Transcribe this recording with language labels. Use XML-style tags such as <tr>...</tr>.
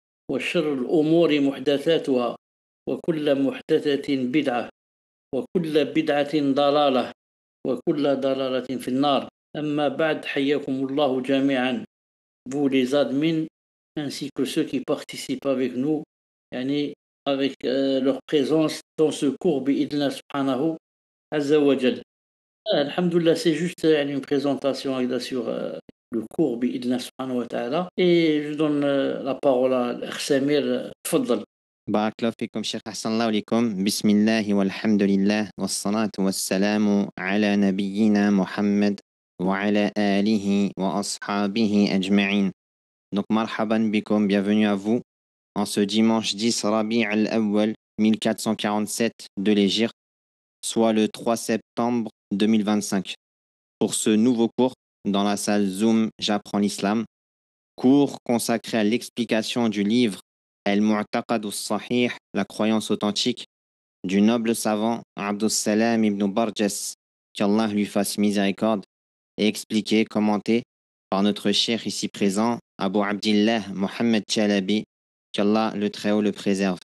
<ar>وشر الأمور محدثاتها وكل محدثة بدعة وكل بدعة ضلالة وكل ضلالة في النار أما بعد حياكم الله جميعا</ar> <fr>vous les admins ainsi que ceux qui participent avec nous</fr> <ar>يعني</ar> <fr>avec leur présence dans ce cours</fr> <ar>بإذن سبحانه عز وجل.</ar> <fr>Alhamdulillah, c'est juste une présentation sur le cours</fr> <ar>بإذن سبحانه وتعالى</ar> <fr>et je donne la parole à l'Akh Samir.</fr> <ar>تفضل. بارك الله فيكم شيخ أحسن الله إليكم. بسم الله والحمد لله والصلاة والسلام على نبينا محمد وعلى آله وأصحابه أجمعين.</ar> <fr>Donc marhaban bikum, bienvenue à vous en ce dimanche 10 Rabi' al-Awwal 1447 de l'Hégire, soit le 3 septembre 2025, pour ce nouveau cours dans la salle Zoom J'apprends l'Islam, cours consacré à l'explication du livre Al-Mu'taqad al-Sahih, la croyance authentique, du noble savant Abdus Salam ibn Barjas, qu'Allah lui fasse miséricorde, et expliqué, commenté par notre cheikh ici présent, Abu Abdillah Mohammed Chalabi, qu'Allah le Très-Haut le préserve.</fr>